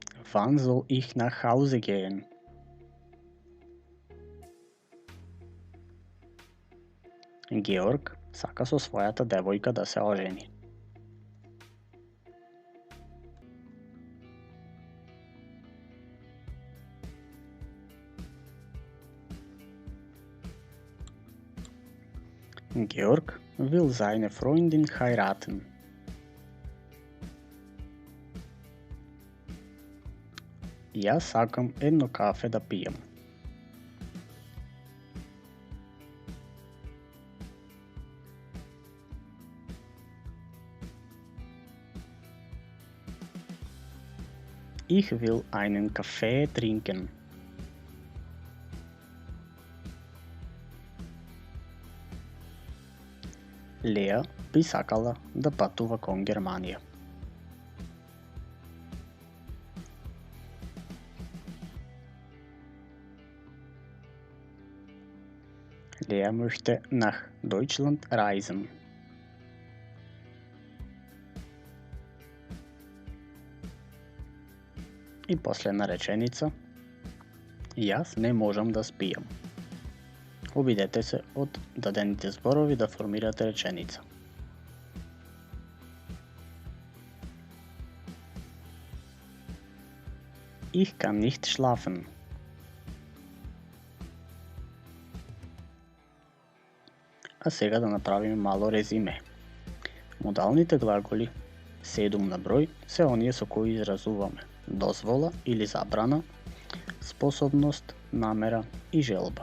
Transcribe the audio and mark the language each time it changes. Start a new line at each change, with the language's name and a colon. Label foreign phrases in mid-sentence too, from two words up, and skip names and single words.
German: Wann soll ich nach Hause gehen?
Macedonian: Georg сака со својата девојка да се ожени.
German: Georg will seine Freundin heiraten.
Macedonian: Јас сакам едно кафе да пијам.
German: Ich will einen Kaffee trinken.
Macedonian: Леа би сакала да патува кон Германија.
German: Lea möchte nach Deutschland reisen.
Macedonian: И последна реченица. Јас не можам да спијам. Обидете се од дадените зборови да формирате реченица.
German: Ich kann nicht schlafen.
Macedonian: А сега да направиме мало резиме. Модалните глаголи 7 на број се оние со кои изразуваме дозвола или забрана, способност, намера и желба.